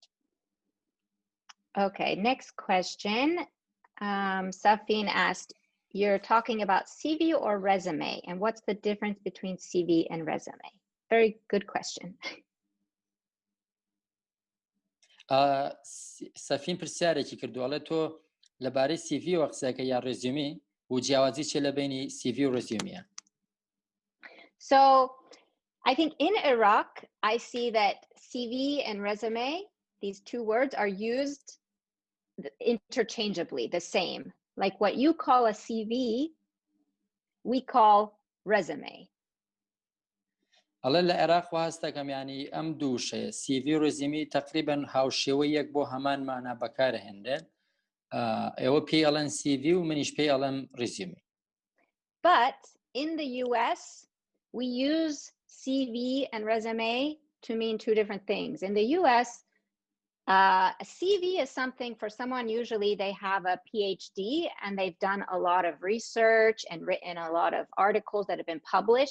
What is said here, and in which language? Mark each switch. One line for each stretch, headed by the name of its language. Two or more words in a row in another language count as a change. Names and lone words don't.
English: Okay, next question. Safin asked, you're talking about CV or resume, and what's the difference between CV and resume? Very good question.
Central Kurdish: سەفین پرسیارێکی کردووەڵێ تۆ لەبارەی CV وە قسەکە یا ڕێزیومی و جیاوازی چێ لە بینی CV و ڕزیومیە؟
English: So I think in Iraq, I see that CV and resume, these two words, are used interchangeably, the same. Like what you call a CV, we call resume.
Central Kurdish: ئەڵێ لە عێراق هەست دەکەم ینی ئەم دووشەیە CV و ڕزیمی تقریبەن هاوشێوە یەک بۆ هەمان مانە بەکارهێنرێن ئێوە پێی ئەڵێن CV و منیش پێی ئەڵێم ڕزیمی.
English: But in the US, we use CV and resume to mean two different things. In the US, a CV is something for someone, usually they have a PhD and they've done a lot of research and written a lot of articles that have been published.